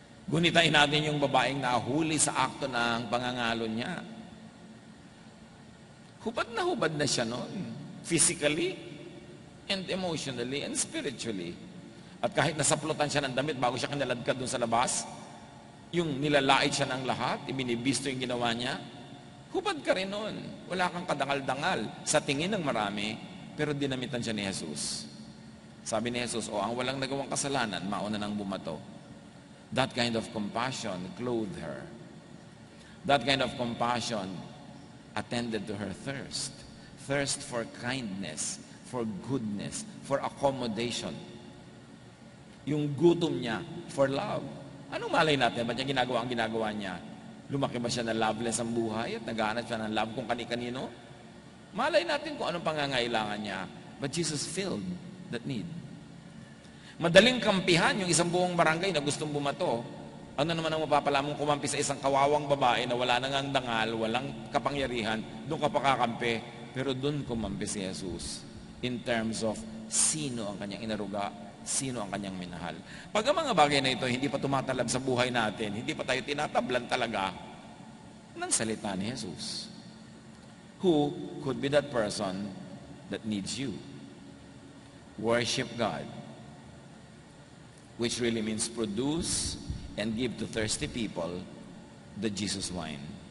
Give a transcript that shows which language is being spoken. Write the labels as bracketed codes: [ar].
[tl] Gunitain natin yung babaeng nahuli sa akto ng pangangalo niya. Hubad na siya noon. [en] Physically, and emotionally, and spiritually. [tl] At kahit nasaplutan siya ng damit bago siya kinaladkad doon sa labas, yung nilalait siya ng lahat, ibinibisto yung ginawa niya, hubad ka rin noon. Wala kang kadangal-dangal sa tingin ng marami, pero dinamitan siya ni Jesus. Sabi ni Jesus, ang walang nagawang kasalanan, mauna nang bumato. [en] That kind of compassion clothed her. That kind of compassion attended to her thirst. Thirst for kindness, for goodness, for accommodation. [tl] Yung gutom niya [en] for love. [tl] Anong malay natin? Ba't niya ginagawa ang ginagawa niya? Lumaki ba siya na loveless ang buhay at naghahanap siya ng love kung kani-kanino? Malay natin kung anong pangangailangan niya. [en] But Jesus filled that need. [tl] Madaling kampihan yung isang buong barangay na gustong bumato. Ano naman ang mapapala mong kumampi sa isang kawawang babae na wala nang dangal, walang kapangyarihan, doon ka pa kakampi. Pero doon kumampi si Jesus [en] in terms of [tl] sino ang kanyang inaruga, sino ang kanyang minahal. Pag ang mga bagay na ito hindi pa tumatalab sa buhay natin, hindi pa tayo tinatablan talaga ng salita ni Jesus. [en] Who could be that person that needs you? Worship God. Which really means produce and give to thirsty people the Jesus wine.